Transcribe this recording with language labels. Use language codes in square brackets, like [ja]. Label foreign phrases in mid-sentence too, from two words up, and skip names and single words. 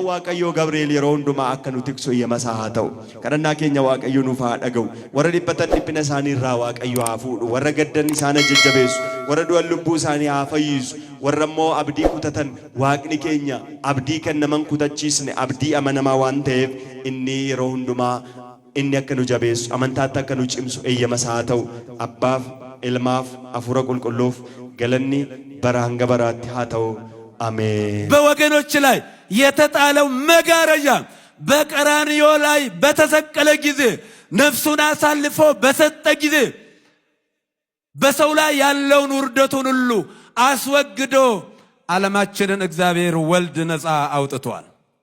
[om] Waaqayyoo Gabri'eel yeroo hundumaa akka nu tiksu eeyyama isaa haa ta'u kadhannaa keenya Waaqayyoo nuuf haa dhaga'u warra dhiphatan dhiphina isaanii irraa Waaqayyoo haa fuudhu warra gaddan isaan jajjabeessu warra du'an lubbuu isaanii haa fayyisu warrammoo abdii kutatan waaqni keenya abdii kan naman kutachiisne abdii amanamaa waan ta'eef inni yeroo hundumaa inni akka nu jabeessu amantaatti akka nu cimsu eeyyama isaa ta'u abbaaf ilmaaf hafuura qulqulluuf galanni bara hanga baraatti haa ta'u አሜን። [am] በወገኖች ላይ የተጣለው መጋረጃ በቀራንዮ ላይ በተሰቀለ ጊዜ ነፍሱን አሳልፎ በሰጠ ጊዜ በሰው ላይ ያለውን ውርደቱን ሁሉ አስወግዶ ዓለማችንን እግዚአብሔር ወልድ ነፃ አውጥቷል።